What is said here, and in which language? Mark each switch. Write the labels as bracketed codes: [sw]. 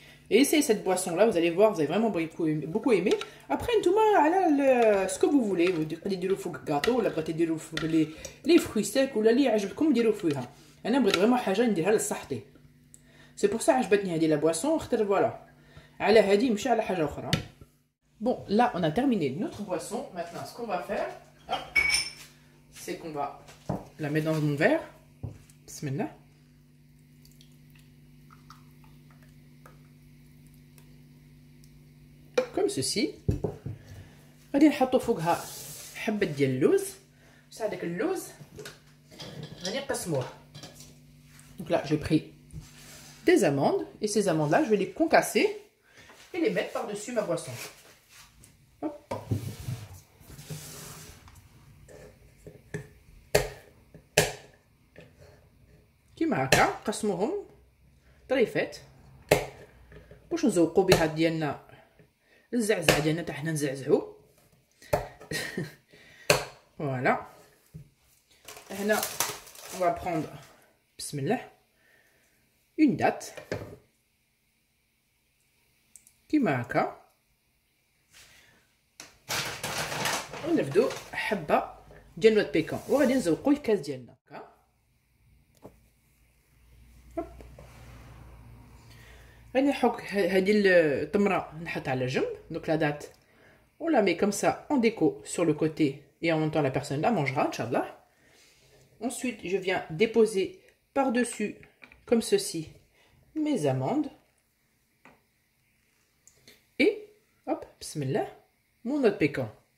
[fr] Et essayez cette boisson là, vous allez voir, vous allez vraiment beaucoup aimer. Après tout ce que vous voulez, vous pouvez dire au gâteau, ou pouvez dire les fruits secs ou les [ar] عجبكم ديروا فيها. انا بغيت [fr] vraiment [ar] حاجه نديرها لصحتي. [fr] C'est pour ça [ar] عجبتني هذه [fr] la boisson, اختار voilà. [ar] على هذه ماشي على حاجه اخرى. [fr] Bon, là on a terminé notre boisson. Maintenant ce qu'on va faire, c'est qu'on va la mettre dans mon verre. Bismillah. Comme ceci. [ar] غادي نحطو فوقها حبة ديال اللوز. بصح هذاك اللوز غادي نقسموه. [fr] Donc là, j'ai pris des amandes et ces amandes là, je vais les concasser et les mettre par-dessus ma boisson. Hop. [ar] كيما هكا نقسموهم طريفات باش نزوقو بها ديالنا الزعزع ديالنا حتى حنا نزعزعو. [fr] Voilà. [ar] هنا [fr] on va prendre [ar] bismillah [fr] une date [ar] كيما هكا ونبدو حبه ديال نوت بيكون وغادي نزوقو الكاس ديالنا هكا. غادي نحك هذه التمره نحط على جنب. [fr] Donc la date on la met comme ça en déco sur le côté et en même temps la personne la mangera inchallah. Ensuite je viens déposer par-dessus comme ceci mes amandes et hop bismillah mon noix de pécan.